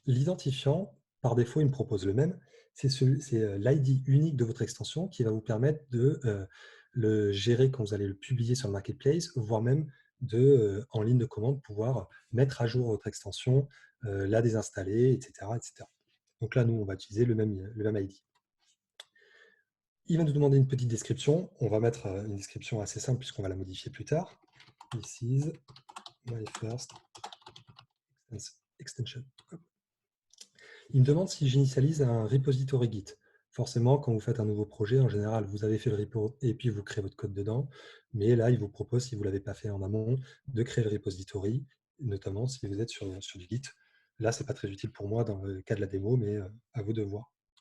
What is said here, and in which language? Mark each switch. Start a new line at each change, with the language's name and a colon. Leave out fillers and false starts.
French: L'identifiant, par défaut, il me propose le même. C'est l'ID unique de votre extension qui va vous permettre de le gérer quand vous allez le publier sur le marketplace, voire même en ligne de commande, pouvoir mettre à jour votre extension la désinstaller, etc., etc. Donc là, nous, on va utiliser le même ID. Il va nous demander une petite description. On va mettre une description assez simple puisqu'on va la modifier plus tard.
English: This is my first extension.
French: Il me demande si j'initialise un repository Git. Forcément, quand vous faites un nouveau projet, en général, vous avez fait le repo et puis vous créez votre code dedans. Mais là, il vous propose, si vous ne l'avez pas fait en amont, de créer le repository, notamment si vous êtes sur du Git. Là, ce n'est pas très utile pour moi dans le cas de la démo, mais à vous de voir.